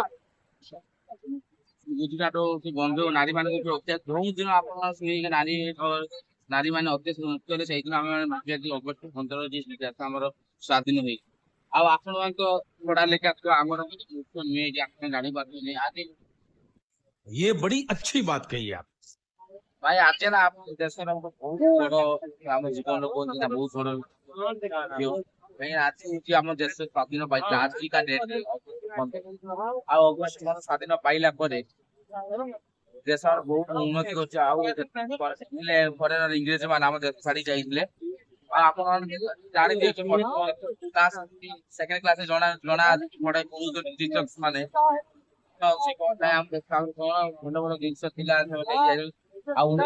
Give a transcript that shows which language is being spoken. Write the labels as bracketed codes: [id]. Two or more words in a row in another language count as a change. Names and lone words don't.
[or] ଗୁଜୁରାଟ କି ବମ୍ବେ ନାରୀ ମାନଙ୍କ ଉପରେ ଅତ୍ୟାଚାର ଯୋଉ ଦିନ ଆପଣ ଶୁଣିକି ନାରୀ ମାନେ ଅତ୍ୟାଚାର ସେଇଦିନ ଆମେ ଅଗଷ୍ଟ 15 ଆମର ସ୍ୱାଧୀନ ହେଇଛି ଆଉ ଆପଣ ମାନେ ତ ପଢା ଲେଖା ଆମର ମୁଖ୍ୟ ନୁହେଁ ଯେ ଆପଣ ଜାଣିପାରୁଛନ୍ତି ଆଜି [hi] ये बड़ी अच्छी बात कही आप। [or] ଭାଇ ଆଜି ହେଲା ଆମ ଦେଶର ବହୁତ ବଡ ଆମ ଜୀବନର କୁହନ୍ତି ନା ବହୁତ ବଡ କାହିଁକି ଆଜି ହଉଛି ଆମ ଦେଶ ସ୍ୱାଧୀନ ପାଇଥିଲା ଆଜିକା ଡେଟ୍ ଆଉ ଅଗଷ୍ଟ 15 ସ୍ୱାଧୀନ ପାଇଲା ପରେ ଦେଶର ବହୁତ ଉନ୍ନତି କରୁଛି ଆଉ ଫରେନର ଇଂରେଜ ମାନେ ଆମ ଦେଶ ଛାଡି ଯାଇଥିଲେ ଆଉ ଆପଣ ଜାଣିଥିବେ [en] second classରେ [or] ଜଣା ପଢାଇ କରୁଛନ୍ତି ଟିଚର୍ସ ମାନେ ଆମ ଦେଶ କଣ ଭଲ ଭଲ ଜିନିଷ ଥିଲା ଆଉ